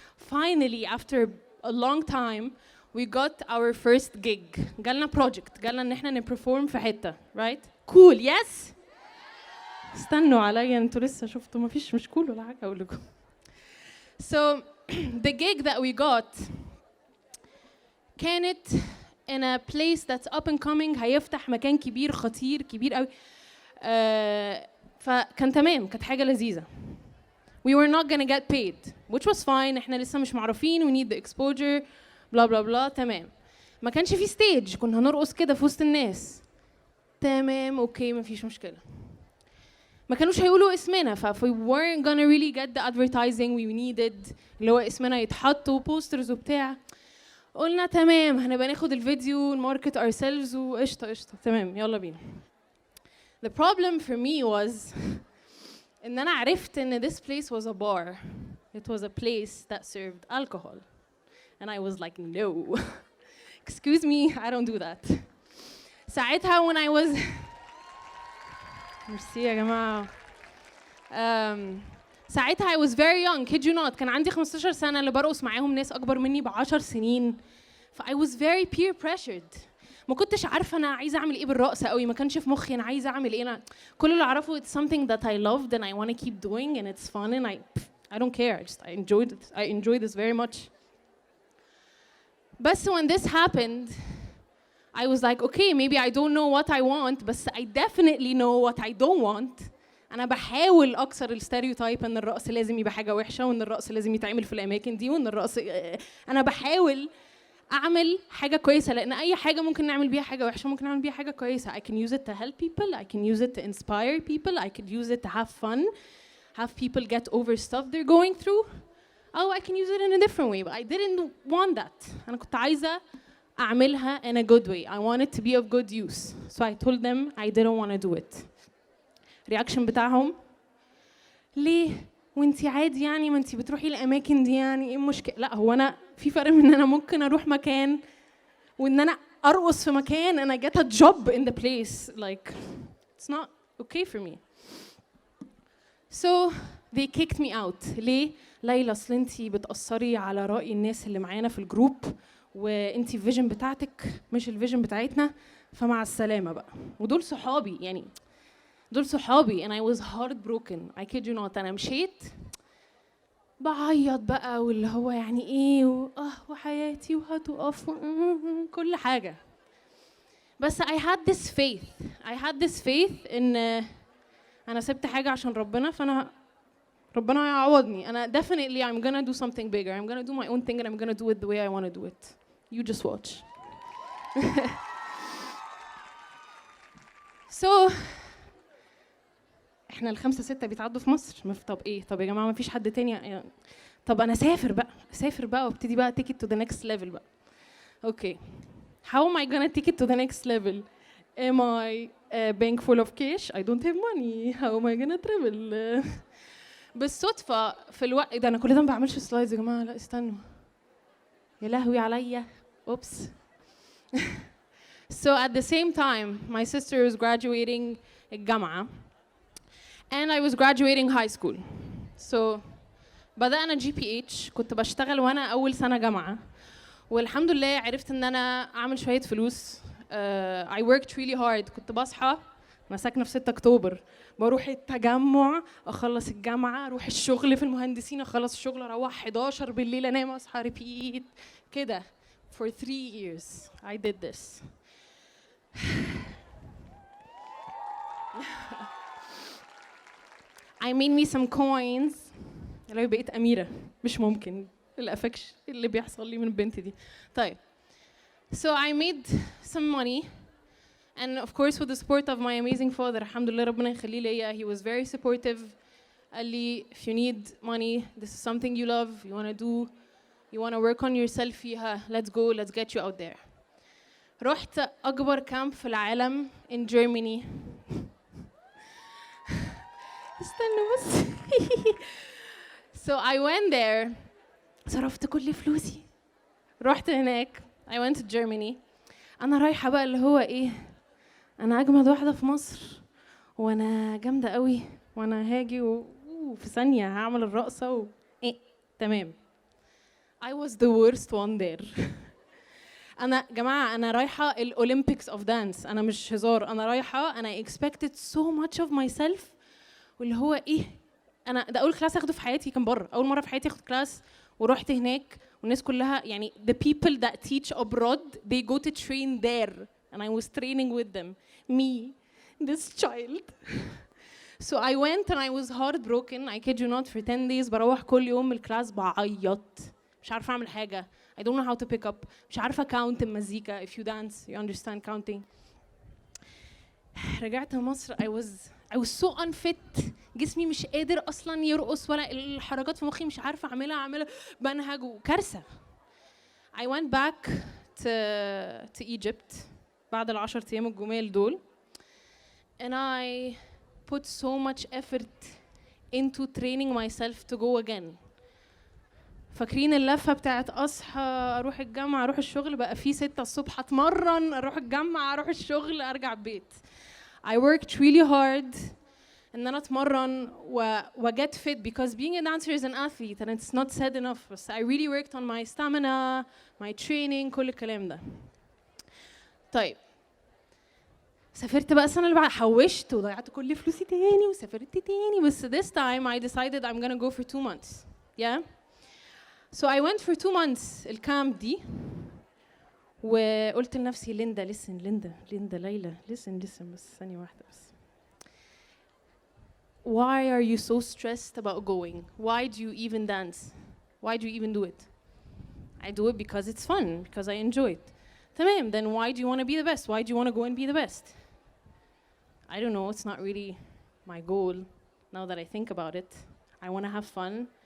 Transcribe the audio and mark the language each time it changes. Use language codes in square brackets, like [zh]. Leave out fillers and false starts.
[en] finally after a long time we got our first gig. [ar] جالنا project، جالنا ان احنا نperform في حتة، right? cool yes؟ استنوا عليا انتوا لسه شفتوا مفيش مش cool ولا حاجة اقول لكم. [en] So the gig that we got كانت in a place that's up and coming، [ar] هيفتح مكان كبير خطير كبير قوي. فكان تمام، كانت حاجة لذيذة. [en] We were not gonna get paid which was fine، [ar] احنا لسه مش معروفين، [en] we need the exposure blah blah blah. [ar] تمام. ما كانش في stage، كنا هنرقص كده في وسط الناس. تمام اوكي مفيش مشكلة. ما كانوش هيقولوا اسمنا، we weren't gonna really get the advertising we needed، اللي هو اسمنا يتحط وبوسترز وبتاع. قلنا تمام هنبقى ناخد الفيديو نماركت ourselves وقشطة قشطة تمام يلا بينا. [en] The problem for me was [ar] إن أنا عرفت إن [en] this place was a bar. It was a place that served alcohol. And I was like no. Excuse me, I don't do that. [ar] ساعتها [en] when I was [ar] ميرسي يا جماعة. ساعتها [en] I was very young, kid you not. [ar] كان عندي 15 سنة اللي برقص معاهم ناس أكبر مني ب10 سنين. [en] I was very peer pressured. [ar] ما كنتش عارفة أنا عايزة أعمل إيه بالرقص قوي، ما كانش في مخي أنا عايزة أعمل إيه. أنا كل اللي أعرفه [en] it's something that I loved and I want to keep doing and it's fun and I don't care. I enjoyed it. I enjoyed this very much. But when this happened, I was like, okay, maybe I don't know what I want, but I definitely know what I don't want. [ar] أنا بحاول أكسر الستيريوتايب إن الرقص لازم يبقى حاجة وحشة وإن الرقص لازم يتعمل في الأماكن دي وإن الرقص أنا بحاول أعمل حاجة كويسة، لأن أي حاجة ممكن نعمل بيها حاجة وحشة ممكن نعمل بيها حاجة كويسة. [en] I can use it to help people, I can use it to inspire people, I could use it to have fun, have people get over stuff they're going through. Oh, I can use it in a different way, but I didn't want that. [ar] أنا كنت عايزة أعملها [en] in a good way. I want it to be of good use. So I told them I didn't want to do it. [ar] reaction بتاعهم ليه وانتي عادي يعني ما انتي بتروحي الأماكن دي يعني ايه المشكلة؟ لا هو أنا في فرق من إن أنا ممكن أروح مكان وإن أنا أرقص في مكان [en] and I get a job in the place. Like it's not okay for me. So they kicked me out. [ar] ليه؟ ليلى أصل انتي بتأثري على رأي الناس اللي معانا في الجروب وانتي الفيجن بتاعتك مش الفيجن بتاعتنا، فمع السلامة بقى. ودول صحابي يعني دول صحابي [en] and I was heartbroken. I kid you not. [ar] أنا مشيت بعيط بقى واللي هو يعني إيه وحياتي وهتقف كل حاجة. [en] بس I had this faith. I had this faith [ar] إن أنا سبت حاجة عشان ربنا، فأنا ربنا هيعوضني. [en] أنا definitely I'm gonna do something bigger. I'm gonna do my own thing and I'm gonna do it the way I want to do it. You just watch. [ar] So احنا الخمسة ستة بيتعدوا في مصر. طب ايه؟ طب يا جماعة ما فيش حد تاني يعني. طب انا اسافر بقى وابتدي بقى [en] take it to the next level [ar] بقى. [en] Okay. How am I gonna take it to the next level? Am I a bank full of cash? I don't have money. How am I gonna travel? [ar] بالصدفة في الوقت ده أنا كل ده ما بعملش سلايدز يا جماعة. لا استنوا يا لهوي عليا. Oops. [en] So at the same time my sister was graduating الجامعة and I was graduating high school. [ar] So بدأنا GPH. كنت بشتغل وأنا أول سنة جامعة والحمد لله عرفت إن أنا أعمل شوية فلوس. [en] I worked really hard. [ar] كنت بصحى أنا ساكنة في 6 أكتوبر بروح التجمع أخلص الجامعة أروح الشغل في المهندسين أخلص الشغل أروح 11 بالليل أنام أصحى ريبيت كده. [en] For 3 years I did this. I made me some coins. [ar] لو بقيت أميرة مش ممكن الأفكش اللي بيحصل لي من البنت دي. [en] طيب so I made some money and of course with the support of my amazing father [ar] الحمد لله ربنا يخليه ليا. [en] He was very supportive. [ar] قال لي [en] if you need money this is something you love you want to do you want to work on yourself فيها let's go let's get you out there. [ar] رحت أكبر كامب في العالم [en] in Germany. [ar] استنوا بس. [en] So I went there. [ar] صرفت كل فلوسي. رحت هناك. [en] I went to Germany. [ar] أنا رايحة بقى اللي هو إيه؟ أنا أجمد واحدة في مصر وأنا جامدة قوي وأنا هاجي وفي ثانية هعمل الرقصة إيه تمام. [en] I was the worst one there. [ar] انا جماعه انا رايحه الاولمبيكس اوف دانس، انا مش هزار، انا رايحه انا [en] expected so much of myself، [ar] واللي هو ايه، انا ده اول كلاس اخده في حياتي كان بره، اول مره في حياتي اخد كلاس، ورحت هناك والناس كلها يعني [en] the people that teach abroad they go to train there and I was training with them, me this child. So I went and I was heartbroken, I kid you not, for 10 days [ar] بروح كل يوم من الكلاس بعيط، مش عارفه اعمل حاجه. [en] I don't know how to pick up. [ar] مش عارفة [en] count المزيكا. If you dance, you understand counting. [ar] رجعت مصر [en] I was so unfit. [ar] جسمي مش قادر أصلاً يرقص، ولا الحركات في مخي مش عارفة أعملها بنهج وكارثة. [en] I went back to Egypt [ar] بعد ال10 أيام الجمال دول. [en] And I put so much effort into training myself to go again. [ar] فاكرين اللفه بتاعت اصحى اروح الجامعه اروح الشغل، بقى في 6 الصبح اتمرن اروح الجامعه اروح الشغل ارجع البيت. [en] I worked really hard [ar] ان انا اتمرن [en] و get fit because being a dancer is an athlete and it's not said enough. بس I really worked on my stamina, my training، [ar] كل الكلام ده. طيب سافرت بقى السنه اللي بعد، حوشت وضيعت كل فلوسي تاني وسافرت تاني، بس [en] this time I decided I'm gonna go for 2 months. Yeah. So I went for 2 months [ar] الكامب دي، وقلت لنفسي ليندا listen ليندا ليلى listen بس ثانية واحدة بس. [en] Why are you so stressed about going? Why do you even dance? Why do you even do it? I do it because it's fun, because I enjoy it. تمام, then why do you want to be the best? Why do you want to go and be the best? I don't know, it's not really my goal now that I think about it. I want to have fun.